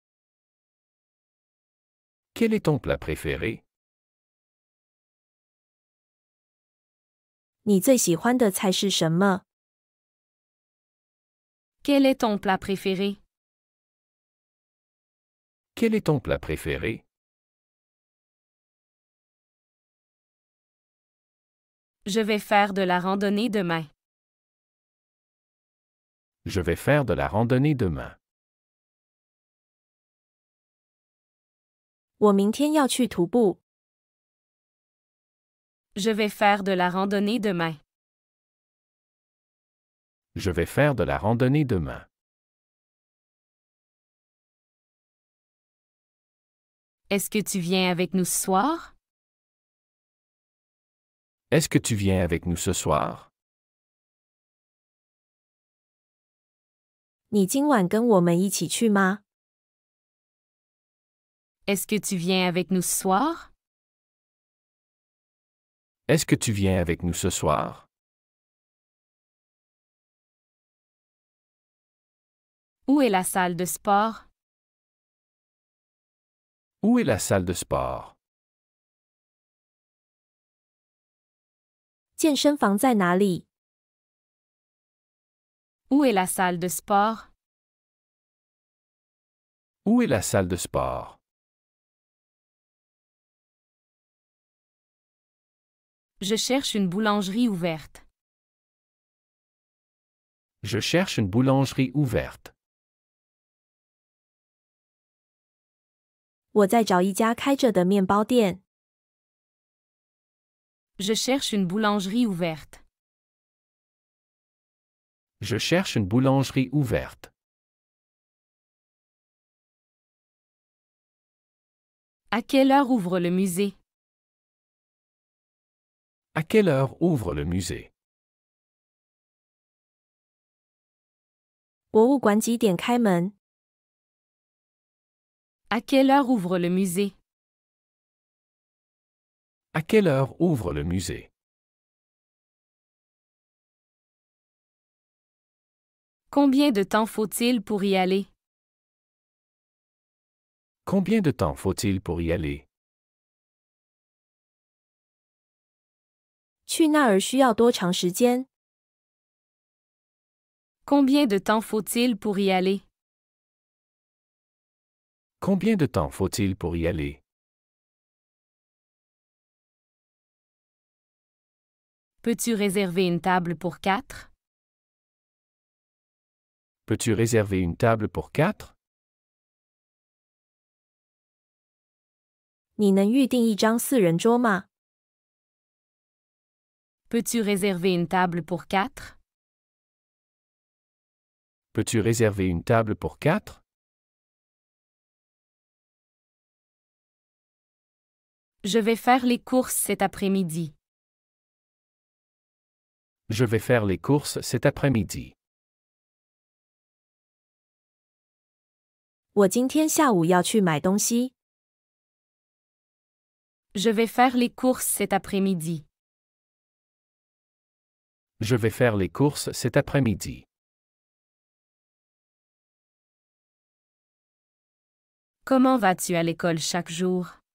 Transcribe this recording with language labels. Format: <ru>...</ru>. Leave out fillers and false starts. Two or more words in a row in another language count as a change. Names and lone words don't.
<fr>Quel est ton plat préféré?</fr> <zh>你最喜欢的菜是什么？</zh> <fr>Quel est ton plat préféré? Quel est ton plat préféré? Je vais faire de la randonnée demain. Je vais faire de la randonnée demain.</fr> <zh>我明天要去徒步。</zh> <fr>Je vais faire de la randonnée demain. Je vais faire de la randonnée demain. Est-ce que tu viens avec nous ce soir? Est-ce que tu viens avec nous ce soir?</fr> <zh>你今晚跟我们一起去吗？</zh> <fr>Est-ce que tu viens avec nous ce soir? Est-ce que tu viens avec nous ce soir? Où est la salle de sport? Où est la salle de sport?</fr> <zh>健身房在哪里？</zh> <fr>Où est la salle de sport? Où est la salle de sport? Je cherche une boulangerie ouverte. Je cherche une boulangerie ouverte.</fr> <zh>我在找一家开着的面包店。</zh> <fr>Je cherche une boulangerie ouverte. Je cherche une boulangerie ouverte. À quelle heure ouvre le musée? À quelle heure ouvre le musée?</fr> <zh>博物馆几点开门？</zh> <fr>À quelle heure ouvre le musée? À quelle heure ouvre le musée? Combien de temps faut-il pour y aller? Combien de temps faut-il pour y aller?</fr> <zh>去那儿需要多长时间？</zh> <fr>Combien de temps faut-il pour y aller? Combien de temps faut-il pour y aller? Peux-tu réserver une table pour 4? Peux-tu réserver une table pour 4?</fr> <zh>你能预订一张4人桌吗？</zh> <fr>Peux-tu réserver une table pour 4? Peux-tu réserver une table pour 4? Je vais faire les courses cet après-midi. Je vais faire les courses cet après-midi.</fr> <zh>我今天下午要去买东西。</zh> <fr>Je vais faire les courses cet après-midi. Je vais faire les courses cet après-midi. Comment vas-tu à l'école chaque jour?</fr>